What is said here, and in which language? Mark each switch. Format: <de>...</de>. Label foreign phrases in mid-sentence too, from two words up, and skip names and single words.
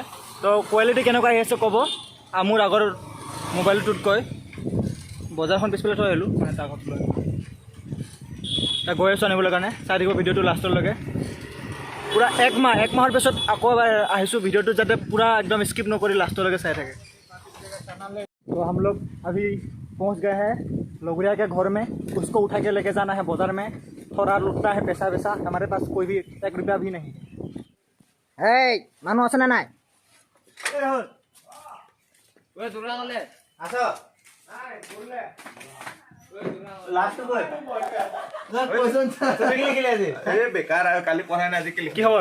<as>তো কোৱালিটি কেনেকুৱা আহি আছে ক'ব মোৰ আগৰ মোবাইলটোতকৈ। বজাৰখন পিছফালে থৈ আহিলোঁ, মানে তাৰ ঘৰত লৈ তাক গৈ আছোঁ আনিবলৈ কাৰণে। চাই থাকিব ভিডিঅ'টো লাষ্টলৈকে। পূৰা এক মাহৰ পিছত আকৌ এবাৰ আহিছোঁ, ভিডিঅ'টো যাতে পূৰা একদম স্কিপ নকৰি লাষ্টলৈকে চাই থাকে।</as> <hi>तो हम लोग अभी पहुंच गए हैं लोगरिया के घर में। उसको उठा के लेके जाना है बाजार में, थोड़ा लुटना है पैसा वैसा। हमारे पास कोई भी 1 रुपया भी नहीं।</hi> <as>এই মানুহ আছে নে নাই? কি খবৰ?</as>